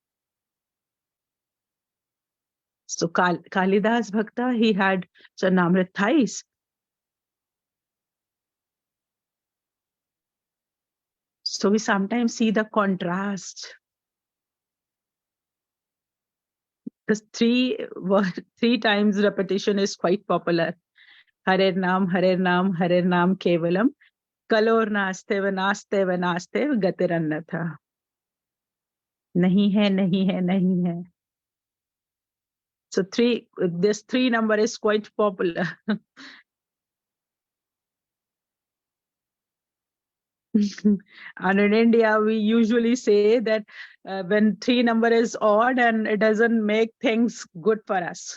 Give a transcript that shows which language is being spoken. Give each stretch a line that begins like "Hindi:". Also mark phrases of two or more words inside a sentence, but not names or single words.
English: So Kalidas Bhakta, he had Charnamrit thrice. So we sometimes see the contrast. Because three times repetition is quite popular.
Sanskrit: Harer Nam, Kevalam. Kalor naste gatirannatha.
Hindi: Nahi hai, nahi hai, nahi hai.
English: So this three number is quite popular. And in India, we usually say that when three number is odd and it doesn't make things good for us.